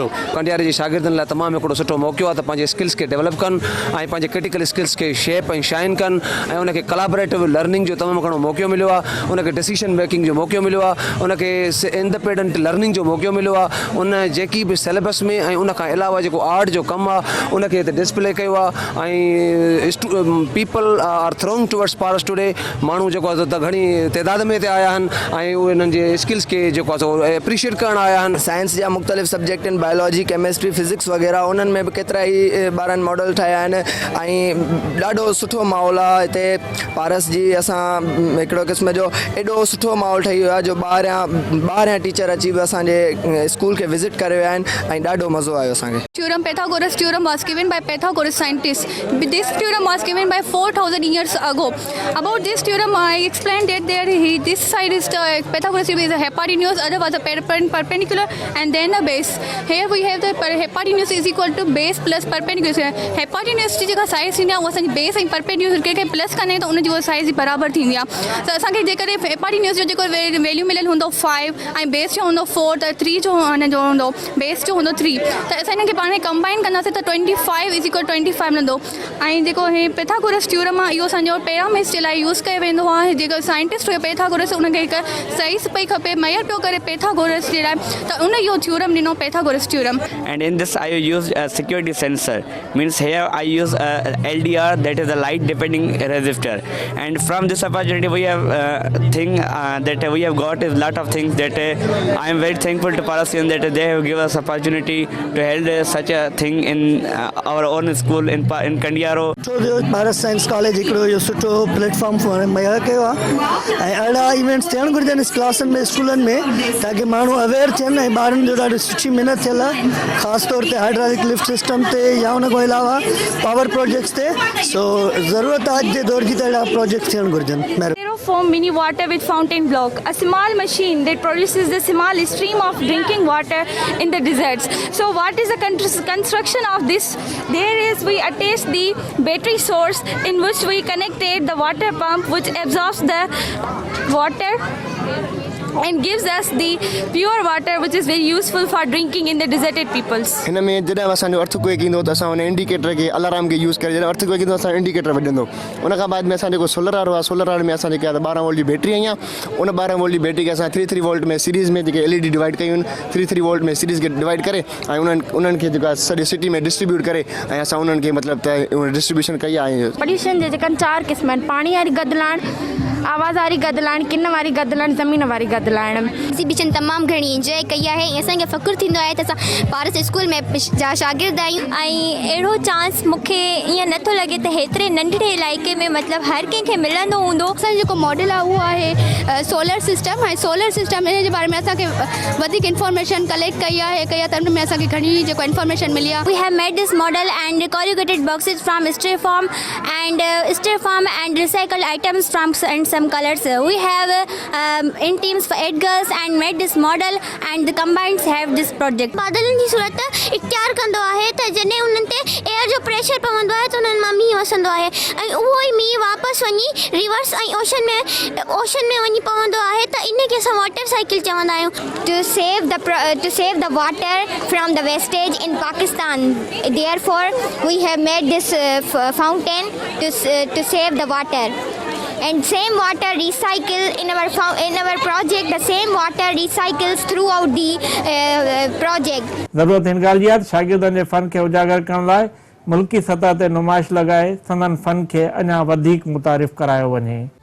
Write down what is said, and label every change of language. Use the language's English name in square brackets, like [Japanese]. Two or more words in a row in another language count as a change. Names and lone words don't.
[Sindhi] कंडियारे जी शागिर्दनि लाइ तमामु हिकिड़ो सुठो मौक़ो आहे त पंहिंजे स्किल्स खे डेवलप कनि ऐं पंहिंजे [English] critical skills [Sindhi] खे शेप ऐं शाइन कनि ऐं उनखे [English] collaborative learning [Sindhi] जो तमामु घणो मौक़ो मिलियो आहे, उनखे [English] decision making [Sindhi] जो मौक़ो मिलियो आहे, उनखे [English] independent learning [Sindhi] जो मौक़ो मिलियो आहे। उन जेकी बि सिलेबस में ऐं उनखां अलावा जेको आर्ट जो कमु आहे उनखे हिते डिस्प्ले कयो आहे ऐं [English] people are throwing towards Paras today. [Sindhi] माण्हू जेको आहे त घणी तइदाद में हिते आया आहिनि ऐं उहे हिननि जे स्किल्स खे जेको आहे सो एप्रिशिएट करणु आया आहिनि। साइंस जा मुख़्तलिफ़ सब्जेक्ट आहिनि, [English] biology, chemistry, physics [Sindhi] वग़ैरह, उन्हनि में बि केतिरा ई ॿारनि मॉडल ठाहिया आहिनि ऐं ॾाढो सुठो माहौल आहे हिते पारस जी। असां हिकिड़ो क़िस्म जो एॾो सुठो माहौल ठही वियो आहे जो ॿाहिरियां टीचर अची बि असांजे स्कूल खे विज़िट करे विया आहिनि ऐं ॾाढो मज़ो आयो असांखे। [English] Theorem Pythagoras theorem was given by Pythagoras scientists. This theorem was given by 4,000 years ago. About this theorem, I explained that this side is the Pythagoras theorem is a hypotenuse, other was a perpendicular, and then a base. Here we have the hypotenuse is equal to base plus perpendicular. [Sindhi] Hypotenuse जी जेका साइज़ थींदी आहे उहा असांजी बेस ऐं परपेंडिकुलर खे प्लस कंदा त उनजी उहा साइज़ बराबरि थींदी आहे। त असांखे जेकॾहिं hypotenuse जो जेको वैल्यू मिलियल हूंदो 5 ऐं बेस जो हूंदो 4 त 3 जो जो हूंदो बेस जो हूंदो 3 त असां हिनखे पाण में कंबाइन कंदासीं त 25 [English] is equal [Sindhi] 25 मिलंदो। ऐं जेको हे पैथागोरस थ्योरम आहे इहो असांजो पिरामिड्स जे लाइ यूज़ कयो वेंदो आहे। जेको साइंटिस्ट हुयो पैथागोरस उनखे हिकु सही पई खपे मेयर पियो करे पैथागोरस जे लाइ त उन इहो थ्योरम ॾिनो पैथागोरस थ्योरम। [English] And in this I used a security sensor, means here I use a LDR, that is a light depending resistor, and from this opportunity we have that we have got a lot of things that I am very thankful to Parasian that they have given us opportunity to hold such a thing in our own school in Kandiaro. [Sindhi] भारत साइंस कॉलेज हिकिड़ो इहो सुठो प्लेटफॉर्म मुहैया कयो आहे ऐं अहिड़ा इवेंट्स थियणु घुरिजनि क्लासनि में स्कूलनि में ताकी माण्हू अवेयर थियनि ऐं ॿारनि जो ॾाढी सुठी महिनत थियल आहे ख़ासि तौर ते [English] hydraulic lift system [Sindhi] ते या उन खां अलावा [English] power projects [Sindhi] ते। सो ज़रूरत आहे अॼु जे दौर जी त अहिड़ा प्रोजेक्ट थियणु घुरिजनि। [English] Form mini water with fountain block, a small machine that produces the small stream of drinking water in the deserts. So what is the construction of this? There is we attach the battery source in which we connected the water pump which absorbs the water and gives us the pure water which is very useful for drinking in the deserted peoples. [Sindhi] हिन में जॾहिं असांजो अर्थक्वेक ईंदो त असां हुन इंडिकेटर खे अलार्म खे यूज़ करे जॾहिं अर्थक्वेक ईंदो असां इंडिकेटर वॼंदो। उन खां बाद में असां जेको सोलर वारो आहे सोलर वारे में असां जेके 12 वोल्ट जी बैटरी आई आहे उन 12 वोल्ट जी बैटरी खे असां 3 वोल्ट में सीरीज़ में जेके LED डिवाइड कयूं आहिनि 3 वोल्ट में सीरीज़ खे डिवाइड करे ऐं उन्हनि खे जेको आहे सॼी सिटी में डिस्ट्रीब्यूट करे ऐं असां उन्हनि खे मतिलबु त डिस्ट्रीब्यूशन कई आहे। पोल्यूशन जे जेका 4 क़िस्म आहिनि, पाणी वारी गदलाइण, आवाज़ वारी गदलाइण, किन वारी गदलाइण, ज़मीन वारी गदलाइण। एग्ज़िबिशन तमामु घणी इंजॉय कई आहे ऐं असांखे फ़ख़ुरु थींदो आहे त असां पारस स्कूल में जा शागिर्द आहियूं ऐं अहिड़ो चांस मूंखे ईअं नथो लॻे त हेतिरे नंढड़े इलाइक़े में मतिलबु हर कंहिंखे मिलंदो हूंदो। असांजो जेको मॉडल आहे उहो आहे [English] solar system [Sindhi] ऐं [English] solar system [Sindhi] इन जे बारे में असांखे वधीक [English] information collect [Sindhi] कई आहे त उन में असांखे घणी जेको इंफॉर्मेशन मिली आहे। [English] We have made this model and corrugated boxes from styrofoam and recycled items from and some colors. We have in teams for 8 girls and made this model and the combined have this project. [Sindhi] बादलनि जी सूरत इख्तियार कंदो आहे त जॾहिं उन्हनि ते एयर जो प्रेशर पवंदो आहे त उन्हनि मां मींहुं वसंदो आहे ऐं उहो ई मींहुं वापसि वञी रिवर्स ऐं ओशन में वञी पवंदो आहे त इन खे असां [English] water cycle [Sindhi] चवंदा आहियूं। [English] To save the water from the wastage in Pakistan, therefore we have made this fountain to save the water. And same water recycle in our project. The same water recycles throughout the project. [Sindhi] ज़रूरत हिन ॻाल्हि जी आहे त शागिर्दनि जे फ़न खे उजागर करण लाइ मुल्की सतह ते नुमाइश लॻाए संदन फ़न खे अञा वधीक मुतारिफ़ करायो वञे।